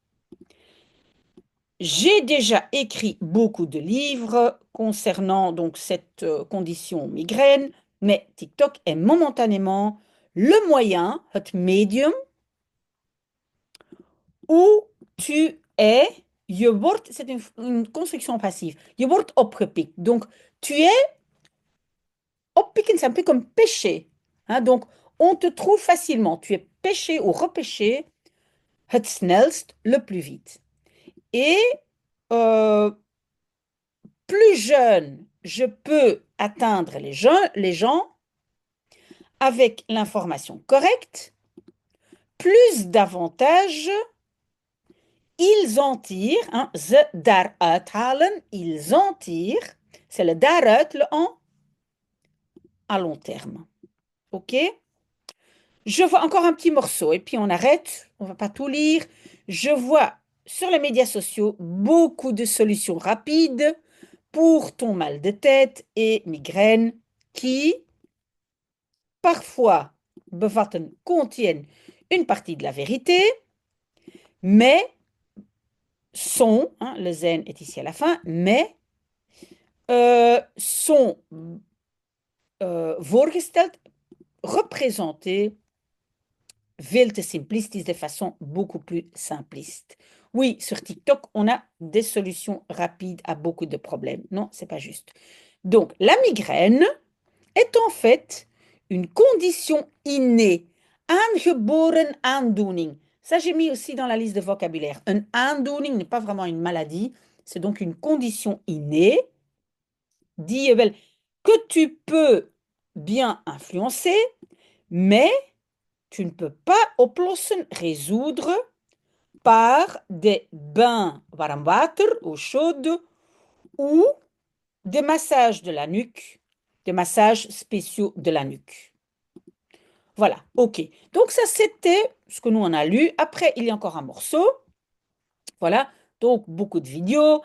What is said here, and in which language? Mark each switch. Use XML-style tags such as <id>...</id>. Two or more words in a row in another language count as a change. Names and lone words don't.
<fr>J'ai déjà écrit beaucoup de livres concernant donc cette condition migraine, mais TikTok est momentanément le moyen,</fr> <nl>het medium,</nl> <fr>où tu es,</fr> <nl>je wordt,</nl> <fr>c'est une construction passive,</fr> <nl>je wordt opgepikt.</nl> <fr>Donc, tu es oppikken, c'est un peu comme pêcher. Hein, donc, on te trouve facilement. Tu es pêché ou repêché,</fr> <nl>het snelst,</nl> <fr>le plus vite. Et plus jeune je peux atteindre les gens avec l'information correcte, plus d'avantages ils en tirent, hein,</fr> <nl>ze daaruit halen,</nl> <fr>ils en tirent, c'est le daaruit, le en, à long terme. OK? Je vois encore un petit morceau et puis on arrête, on ne va pas tout lire. Je vois sur les médias sociaux beaucoup de solutions rapides pour ton mal de tête et migraine qui, parfois, contiennent une partie de la vérité, mais sont, hein, le zen est ici à la fin, mais sont voorgesteld, représentés</fr> <nl>veel te simplistisch,</nl> <fr>de façon beaucoup plus simpliste. Oui, sur TikTok, on a des solutions rapides à beaucoup de problèmes. Non, c'est pas juste. Donc, la migraine est en fait une condition innée,</fr> <nl>aangeboren aandoening.</nl> <fr>Ça, j'ai mis aussi dans la liste de vocabulaire. Un aandoening n'est pas vraiment une maladie, c'est donc une condition innée, que tu peux bien influencer, mais tu ne peux pas oplossen, résoudre par des bains</fr> <nl>warm water,</nl> <fr>eau chaude, ou des massages de la nuque, des massages spéciaux de la nuque. Voilà, ok. Donc ça, c'était ce que nous, on a lu. Après, il y a encore un morceau. Voilà, donc beaucoup de vidéos.</fr>